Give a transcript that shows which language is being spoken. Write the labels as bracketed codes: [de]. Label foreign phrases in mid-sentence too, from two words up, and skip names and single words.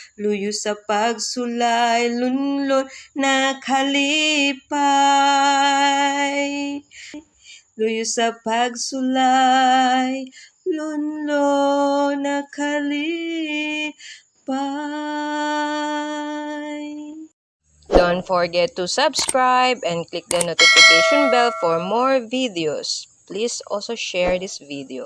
[ceb] Luyo sa pagsulay, lunlon nakalipay. Luyo sa pagsulay, lunlo nakalipay. [en] Don't forget to subscribe and click the notification bell for more videos. Please also share this video.